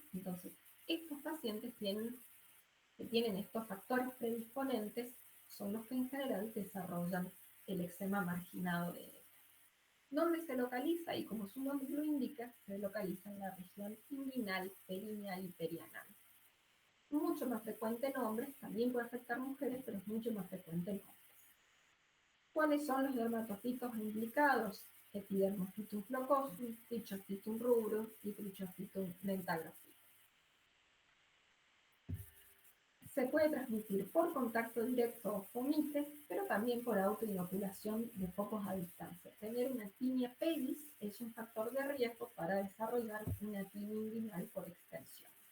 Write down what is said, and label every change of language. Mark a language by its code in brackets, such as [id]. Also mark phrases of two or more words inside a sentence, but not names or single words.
[es] Entonces, estos pacientes que tienen estos factores predisponentes son los que en general desarrollan el eczema marginado de hebra. ¿Dónde se localiza? Y como su nombre lo indica, se localiza en la región inguinal, perineal y perianal. Mucho más frecuente en hombres, también puede afectar mujeres, pero es mucho más frecuente en hombres. ¿Cuáles son los dermatofitos implicados? Epidermophytum flocosum, Trichophytum rubrum y Trichophytum dentagraphite. Se puede transmitir por contacto directo o fomites, pero también por autoinoculación de focos a distancia. Tener una [la] tinia pedis [es] es un factor de riesgo para desarrollar una tinia inguinal por extensión.